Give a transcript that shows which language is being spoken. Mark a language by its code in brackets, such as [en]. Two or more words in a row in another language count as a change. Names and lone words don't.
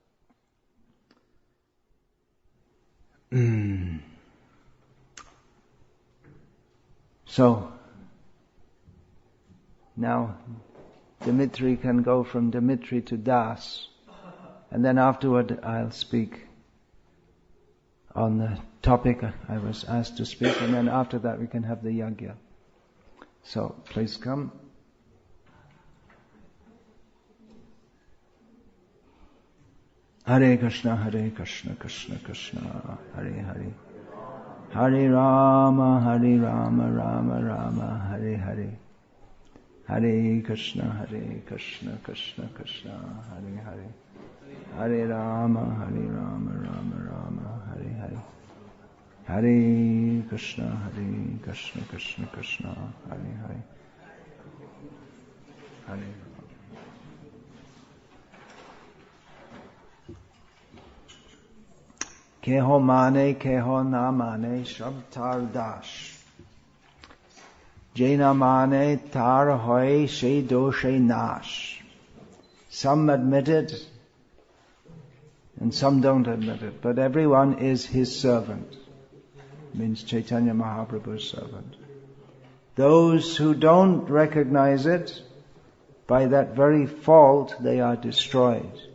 [en] So, now Dimitri can go from Dimitri to Das. And then afterward I'll speak on the topic I was asked to speak, and then after that we can have the yagya. So, please come. [sa] हरे कृष्ण, कृष्ण कृष्ण, हरे हरे. हरे राम, राम राम, हरे हरे. हरे कृष्ण, कृष्ण कृष्ण, हरे हरे. हरे राम, राम राम, हरे हरे. हरे कृष्ण, कृष्ण कृष्ण, हरे हरे. [bn] হরে কেহ মানে, কেহ না মানে, সব তার দাস. যে না মানে তার হয় সেই দোষে নাশ. [en] Some admit it, and some don't admit it, but everyone is his servant. Means Chaitanya Mahaprabhu's servant. Those who don't recognize it, by that very fault they are destroyed.